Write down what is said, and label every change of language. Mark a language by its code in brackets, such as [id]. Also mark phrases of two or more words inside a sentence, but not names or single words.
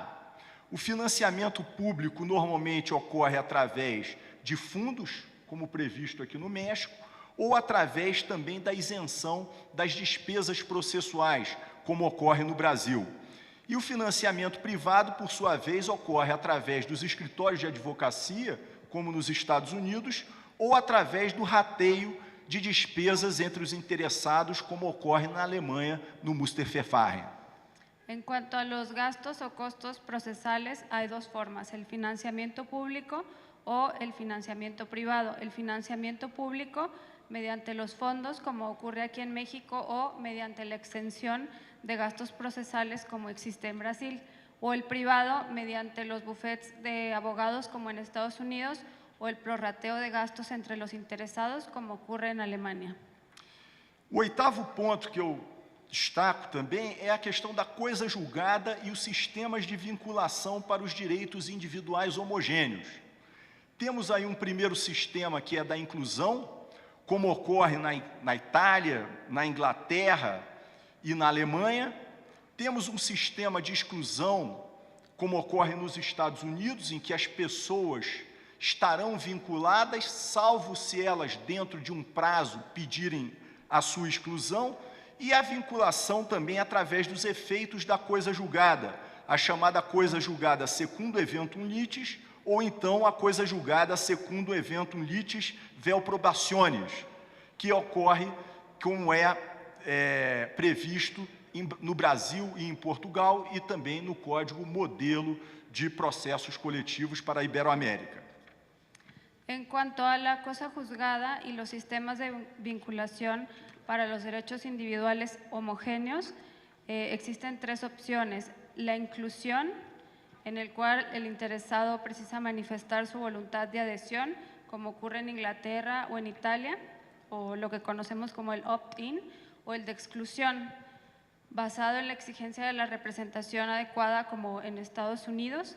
[pt] O financiamento público normalmente ocorre através de fundos, como previsto aqui no México, ou através também da isenção das despesas processuais, como ocorre no Brasil. E o financiamento privado, por sua vez, ocorre através dos escritórios de advocacia, como nos Estados Unidos, ou através do rateio de despesas entre os interessados, como ocorre na Alemanha, no Musterverfahren. [es] En cuanto a los gastos o costos procesales, hay dos formas, el financiamiento público o el financiamiento privado. El financiamiento público mediante los fondos, como ocurre aquí en México, o mediante la exención de gastos procesales, como existe en Brasil, o el privado mediante los bufetes de abogados, como en Estados Unidos, o el prorrateo de gastos entre los interesados, como ocurre en Alemania. [pt] O oitavo ponto que eu destaco também é a questão da coisa julgada e os sistemas de vinculação para os direitos individuais homogêneos. Temos aí um primeiro sistema que é da inclusão, como ocorre na Itália, na Inglaterra e na Alemanha. Temos um sistema de exclusão, como ocorre nos Estados Unidos, em que as pessoas estarão vinculadas, salvo se elas, dentro de um prazo, pedirem a sua exclusão, e a vinculação também através dos efeitos da coisa julgada, a chamada coisa julgada [la] secundo eventum litis, [pt] ou então a coisa julgada [la] secundo eventum litis vel probationis, [pt] que ocorre como é previsto no Brasil e em Portugal, e também no Código Modelo de Processos Coletivos para a Iberoamérica. [es] En cuanto a la cosa juzgada y los sistemas de vinculación para los derechos individuales homogéneos, existen tres opciones. La inclusión, en el cual el interesado precisa manifestar su voluntad de adhesión, como ocurre en Inglaterra o en Italia, o lo que conocemos como el opt-in, o el de exclusión, basado en la exigencia de la representación adecuada, como en Estados Unidos.